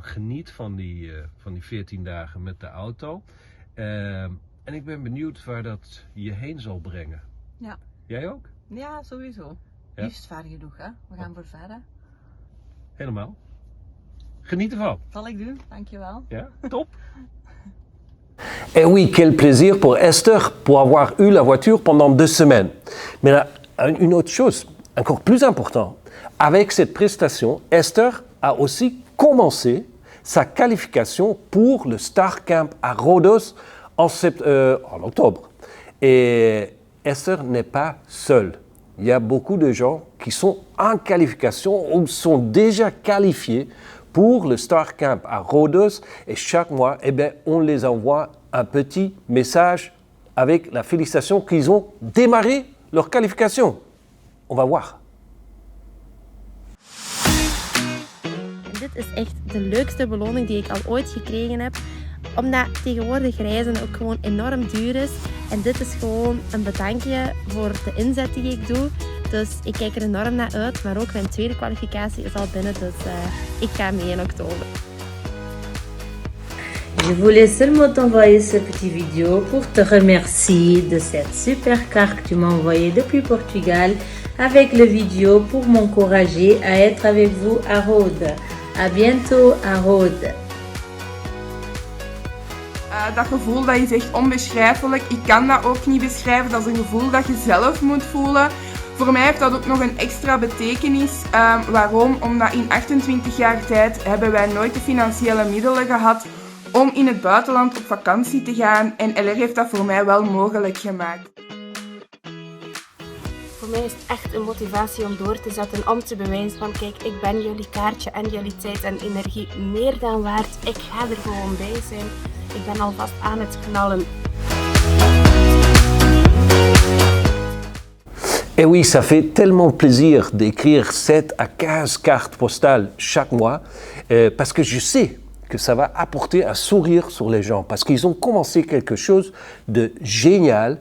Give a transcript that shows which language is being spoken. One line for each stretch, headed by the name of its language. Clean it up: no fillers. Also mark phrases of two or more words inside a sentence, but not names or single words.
Dutch: Geniet van die 14 dagen met de auto. En ik ben benieuwd waar dat je heen zal brengen. Ja. Jij ook? Ja, sowieso. Ja? Liefst ver genoeg, hè. We gaan voor verder. Helemaal. Geniet ervan. Zal ik doen, dankjewel. Ja, top.
French: Et oui, quel plaisir pour Esther pour avoir eu la voiture pendant 2 semaines. Mais là, une autre chose, encore plus importante, avec cette prestation, Esther a aussi commencé sa qualification pour le Star Camp à Rhodos en octobre. Et Esther n'est pas seule. Il y a beaucoup de gens qui sont en qualification ou sont déjà qualifiés pour le Star Camp à Rhodos et chaque mois, on les envoie un petit message avec la félicitation qu'ils ont démarré leur qualification. On va voir.
Dutch: Dit is echt de leukste beloning die ik al ooit gekregen heb. Omdat tegenwoordig reizen ook gewoon enorm duur is. En dit is gewoon een bedankje voor de inzet die ik doe. Dus ik kijk er enorm naar uit. Maar ook mijn tweede kwalificatie is al binnen. Dus ik ga mee in oktober.
French: Je voulais seulement t'envoyer ce petit vidéo pour te remercier de cette super carte que tu m'as envoyée depuis Portugal avec le vidéo pour m'encourager à être avec vous à Rhodes. À bientôt à Rhodes.
Dutch: Dat gevoel dat is echt onbeschrijfelijk. Ik kan dat ook niet beschrijven. Dat is een gevoel dat je zelf moet voelen. Voor mij heeft dat ook nog een extra betekenis. Waarom? Omdat in 28 jaar tijd hebben wij nooit de financiële middelen gehad om in het buitenland op vakantie te gaan. En LR heeft dat voor mij wel mogelijk gemaakt. Voor mij is het echt een motivatie om door te zetten, om te bewijzen van kijk, ik ben jullie kaartje en jullie tijd en energie meer dan waard. Ik ga er gewoon bij zijn. Ik ben alvast aan het knallen.
French: Et oui, ça fait tellement plaisir d'écrire 7 à 15 cartes postales chaque mois parce que je sais que ça va apporter un sourire sur les gens parce qu'ils ont commencé quelque chose de génial.